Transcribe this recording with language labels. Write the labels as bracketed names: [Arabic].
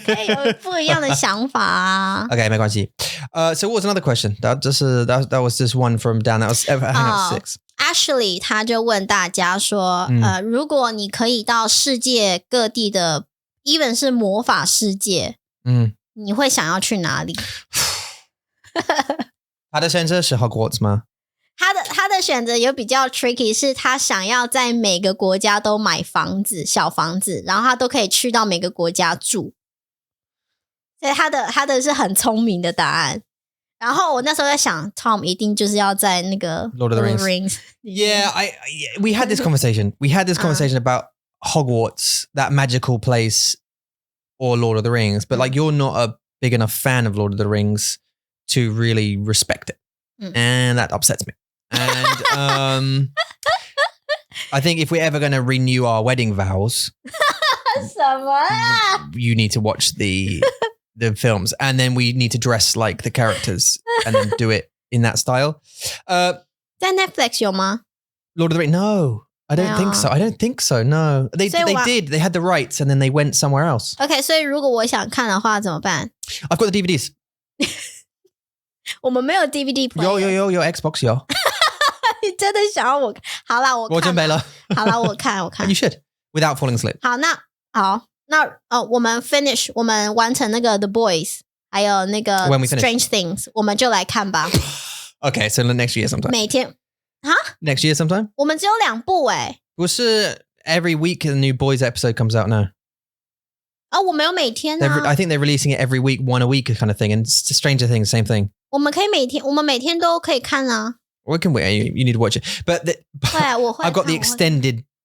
[Chinese] 可以有不一样的想法啊。 Okay, 没关系。 [English] So what was another question? That was just one from Dan. That was hang up 6. [Chinese] Ashley 他就问大家说，如果你可以到世界各地的 ，even 是魔法世界，你会想要去哪里？他的选择是 Hogwarts 吗？他的选择有比较 tricky， 是他想要在每个国家都买房子，小房子，然后他都可以去到每个国家住。所以他的是很聪明的答案。然后我那时候在想 ，Tom 一定就是要在那个 [English] Lord of the Rings. Yeah, we had this conversation. We had this conversation about Hogwarts, that magical place, or Lord of the Rings. But like, you're not a big enough fan of Lord of the Rings to really respect it. And that upsets me. And I think if we're ever going to renew our wedding vows, [Chinese] 什么啊？ [English] you need to watch the films, and then we need to dress like the characters and then do it in that style. [Chinese] 在 Netflix 有吗？ [English] Lord of the Rings? No, I don't think so. I don't think so. No, they did. They had the rights, and then they went somewhere else. [Chinese] Okay, 所以如果我想看的话怎么办？ [English] I've got the DVDs. [Chinese] 我们没有 DVD player。有 Xbox 有。你真的想要我？好啦，我看。我准备了。好啦，我看。 [English] You should, without falling asleep. [Chinese] 好，那我们 finish， 我们完成那个 The Boys， 还有那个 Strange Things， 我们就来看吧。 [English] Okay, so next year sometime. [Chinese] 每天 [English] Next year sometime? [Chinese] 我们只有2部欸。不是 [English] every week a new Boys episode comes out now. [Chinese] 我们有每天啊。 [English] I think they're releasing it every week, one a week kind of thing. And Stranger Things, same thing. [Chinese] 我们每天都可以看啊。 [English] We can wait. You need to watch it. But I've got the extended